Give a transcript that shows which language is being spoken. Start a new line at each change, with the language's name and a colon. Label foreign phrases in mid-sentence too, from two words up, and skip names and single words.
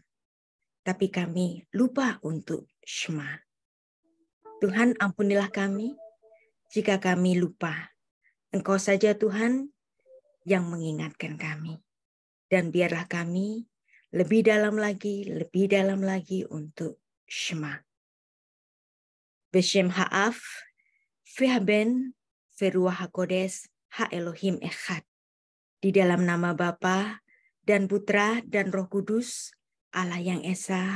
Indonesian: Tapi kami lupa untuk shema. Tuhan, ampunilah kami jika kami lupa. Engkau saja Tuhan yang mengingatkan kami. Dan biarlah kami lebih dalam lagi untuk shema.
Hebrew: בשם האב והבן ורוח הקודש האלהים אחד.
Indonesian: Di dalam nama Bapa dan Putra dan Roh Kudus, Allah yang Esa.